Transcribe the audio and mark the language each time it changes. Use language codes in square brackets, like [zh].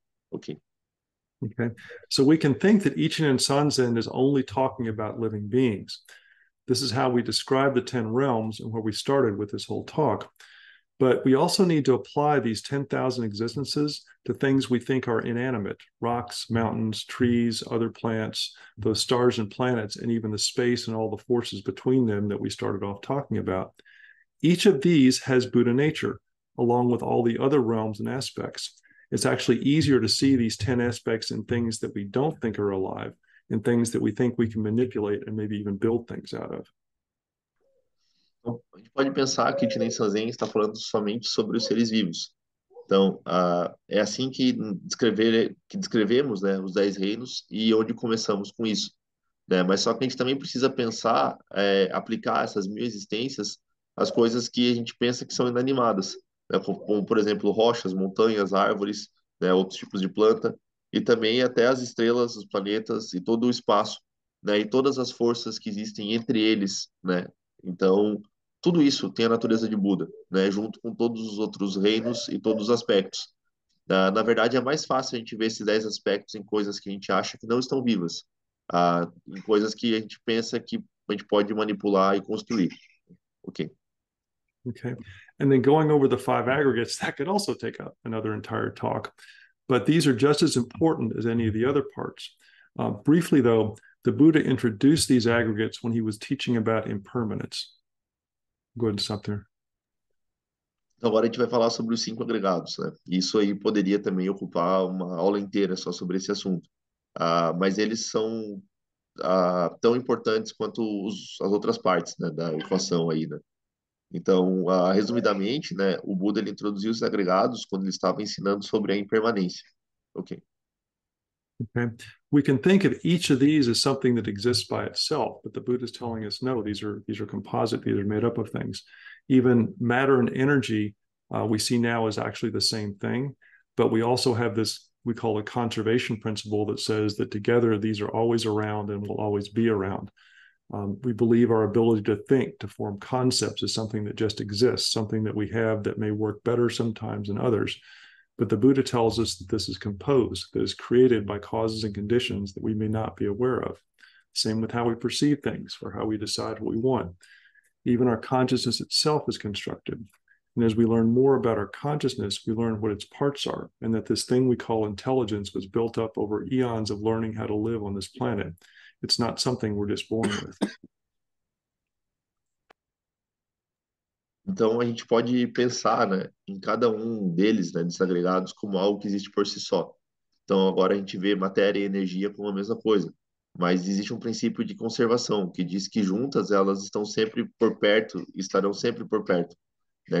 [pt] Ok. [en] Okay. So we can think that Ichinen Sanzen is only talking about living beings. This is how we describe the 10 realms and where we started with this whole talk. But we also need to apply these 10,000 existences to things we think are inanimate: rocks, mountains, trees, other plants, those stars and planets, and even the space and all the forces between them that we started off talking about. Each of these has Buddha nature, along with all the other realms and aspects. It's actually easier to see these 10 aspects in things that we don't think are alive, in things that we think we can manipulate and maybe even build things out of. [pt] Então, a gente pode pensar que Jinen Sanzen está falando somente sobre os seres vivos. Então, é assim que descrevemos, né, os 10 reinos e onde começamos com isso. Né? Mas só que a gente também precisa pensar, aplicar essas 1.000 existências às coisas que a gente pensa que são inanimadas, né? Como, por exemplo, rochas, montanhas, árvores, né, outros tipos de planta, e também até as estrelas, os planetas e todo o espaço, né, e todas as forças que existem entre eles, né? Então, tudo isso tem a natureza de Buda, né, junto com todos os outros reinos e todos os aspectos. Na verdade, é mais fácil a gente ver esses 10 aspectos em coisas que a gente acha que não estão vivas, em coisas que a gente pensa que a gente pode manipular e construir. Ok. [en] Okay. And then going over the 5 aggregates, that could also take up another entire talk. But these are just as important as any of the other parts. Briefly, though, the Buddha introduced these aggregates when he was teaching about impermanence. Go ahead and stop there. [pt] Então, agora a gente vai falar sobre os 5 agregados, né? Isso aí poderia também ocupar uma aula inteira só sobre esse assunto. Mas eles são tão importantes quanto as outras partes, né, da equação aí, né? Então, resumidamente, né, o Buda ele introduziu os agregados quando ele estava ensinando sobre a impermanência. Ok. [en] Okay. We can think of each of these as something that exists by itself, but the Buddha is telling us no, these are composite, these are made up of things. Even matter and energy we see now is actually the same thing, but we also have this we call a conservation principle that says that together these are always around and will always be around. We believe our ability to think, to form concepts, is something that just exists, something that we have that may work better sometimes than others. But the Buddha tells us that this is composed, that is created by causes and conditions that we may not be aware of. Same with how we perceive things or how we decide what we want. Even our consciousness itself is constructed. And as we learn more about our consciousness, we learn what its parts are, and that this thing we call intelligence was built up over eons of learning how to live on this planet. It's not something we're just born with. [pt] Então, a gente pode pensar, né, em cada um deles, né, desagregados, como algo que existe por si só. Então, agora a gente vê matéria e energia como a mesma coisa. Mas existe um princípio de conservação, que diz que juntas elas estão sempre por perto, estarão sempre por perto. Né?